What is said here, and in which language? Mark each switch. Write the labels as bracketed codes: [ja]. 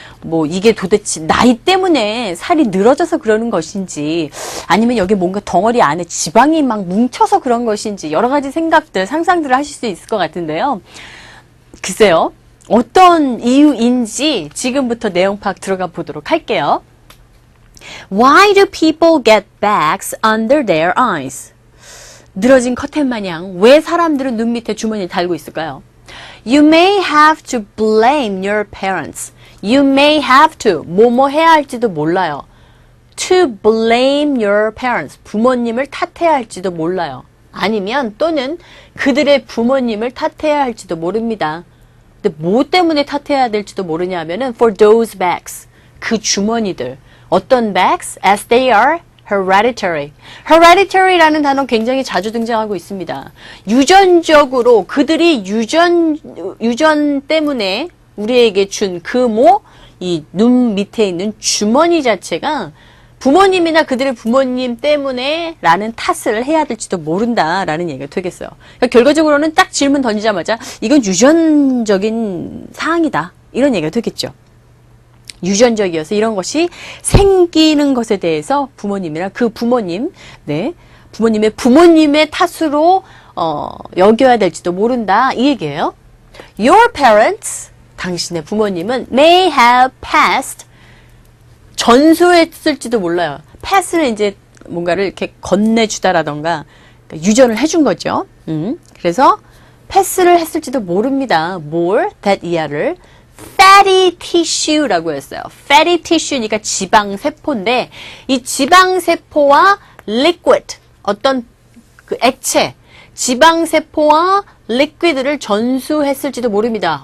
[ko] 뭐 이게 도대체 나이 때문에 살이 늘어져서 그러는 것인지 아니면 여기 뭔가 덩어리 안에 지방이 막 뭉쳐서 그런 것인지 여러 가지 생각들, 상상들을 하실 수 있을 것 같은데요. 글쎄요. 어떤 이유인지 지금부터 내용 파악 들어가 보도록 할게요. [en] Why do people get bags under their eyes? [ko] 늘어진 커튼 마냥 왜 사람들은 눈 밑에 주머니를 달고 있을까요? [en] You may have to blame your parents. You may have to. [ko] 뭐뭐 해야 할지도 몰라요. [en] To blame your parents. [ko] 부모님을 탓해야 할지도 몰라요. 아니면 또는 그들의 부모님을 탓해야 할지도 모릅니다. 근데 뭐 때문에 탓해야 될지도 모르냐 하면은 [en] for those bags. [ko] 그 주머니들. 어떤 bags? [en] As they are hereditary. [ko] hereditary라는 단어 굉장히 자주 등장하고 있습니다. 유전적으로 그들이 유전 때문에 우리에게 준 그 이 눈 밑에 있는 주머니 자체가 부모님이나 그들의 부모님 때문에 라는 탓을 해야 될지도 모른다라는 얘기가 되겠어요. 그러니까 결과적으로는 딱 질문 던지자마자 이건 유전적인 사항이다. 이런 얘기가 되겠죠. 유전적이어서 이런 것이 생기는 것에 대해서 부모님이나 그 부모님, 네, 부모님의 탓으로 여겨야 될지도 모른다 이 얘기예요. Your parents, 당신의 부모님은 [en] may have passed, [ko] 전수했을지도 몰라요. pass는 이제 뭔가를 이렇게 건네주다라던가 그러니까 유전을 해준 거죠. 그래서 pass를 했을지도 모릅니다. 뭘? that 이하를 fatty tissue라고 했어요. fatty tissue니까 지방세포인데 이 지방세포와 liquid, 어떤 그 액체, 지방세포와 liquid를 전수했을지도 모릅니다.